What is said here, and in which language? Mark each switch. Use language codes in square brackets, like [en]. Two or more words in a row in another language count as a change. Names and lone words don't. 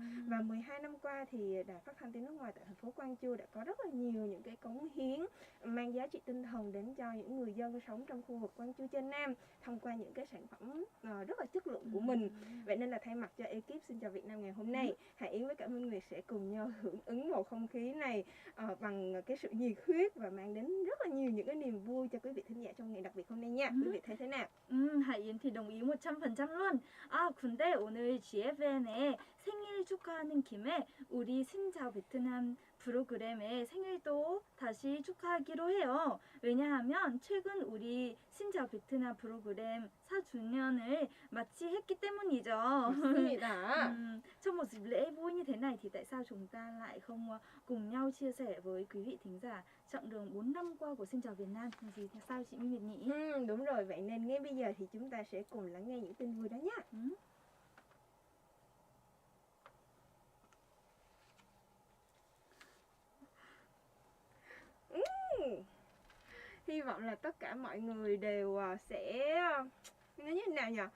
[vi] Và 12 năm qua thì đài phát thanh tiếng nước ngoài tại thành phố Quang Châu đã có rất là nhiều những cái cống hiến mang giá trị tinh thần đến cho những người dân sống trong khu vực Quang Châu trên Nam thông qua những cái sản phẩm rất là chất lượng của mình. Vậy nên là thay mặt cho ekip Xin Chào Việt Nam ngày hôm nay, Hải Yến với cả Minh Nguyệt sẽ cùng nhau hưởng ứng bầu không khí này bằng cái sự nhiệt huyết và mang đến rất là nhiều những cái niềm vui cho quý vị thính giả trong ngày đặc biệt hôm nay nha. Quý vị thấy thế nào? Hải Yến thì đồng ý 100% luôn. [ko] 근데 오늘 GFN의 생일 축하하는 김에 우리 신짜오 베트남 프로그램의 생일도 다시 축하하기로 해요. 왜냐하면 최근 우리 신짜오 베트남 프로그램 4주년을 마치했기 때문이죠. 맞습니다. [vi] Trong một dịp lễ vui như thế này thì tại sao chúng ta lại không cùng nhau chia sẻ với quý vị thính giả chặng đường 4 năm qua của Xin Chào Việt Nam gì thì sao chị Minh Nguyệt nhỉ? Đúng rồi, vậy nên ngay bây giờ thì chúng ta sẽ cùng lắng nghe những tin vui đó nhé. Hy vọng là tất cả mọi người đều sẽ như thế nào nhỉ?